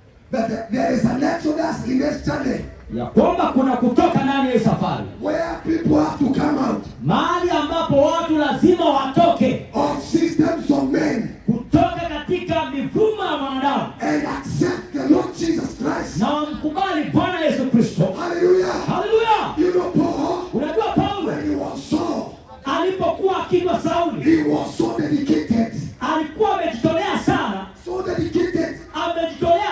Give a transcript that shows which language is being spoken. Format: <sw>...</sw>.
<en>But there is an Exodus in yesterday.</en> <sw>ya kwamba kuna kutoka ndani ya safari,</sw> <en>where people have to come out,</en> <sw>mahali ambapo watu lazima watoke</sw> <en>of systems of men,</en> <sw>kutoka katika mifumo ya wanadamu,</sw> <en>and accept the Lord Jesus Christ.</en> <sw>na wamkubali Bwana Yesu Kristo.</sw> <en>Hallelujah.</en> <sw>Haleluya!</sw> <en>You know Paul,</en> <sw>Unajua Paulo</sw> <en>when he was Saul,</en> <sw>alipokuwa akiitwa Sauli,</sw> <en>he was so dedicated,</en> <sw>alikuwa amejitolea sana,</sw> <en>so dedicated.</en> <sw>amejitolea</sw>